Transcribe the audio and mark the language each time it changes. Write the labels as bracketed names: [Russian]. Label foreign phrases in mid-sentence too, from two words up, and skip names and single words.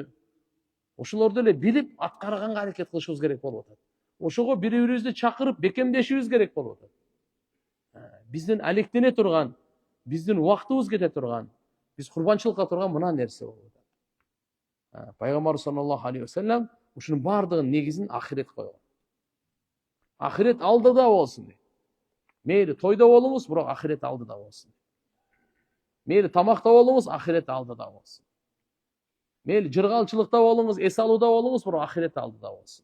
[Kyrgyz] Ошолорду эле билип, аткарганга аракет кылышыбыз керек болуп атат. Ошого бири-бирибизди чакырып, бекемдешибиз керек болуп атат. Биздин алектене турган, биздин убактыбыз кете турган, Биз курбанчылыкка турган мына нерсе болуп атат. Пайгамбарыбыз [Arabic] صلى الله عليه وسلم [Kyrgyz] ушунун баардыгынын негизин ахирет койгон. Ахирет алдыда болсун дейт. Мейли тойдо болуңуз, бирок ахирет алдыда болсун. Мейли тамакта болуңуз, ахирет алдыда болсун. Мейли жыргалчылыкта болуңуз, эс алууда болуңуз, бирок ахирет алдыда болсун.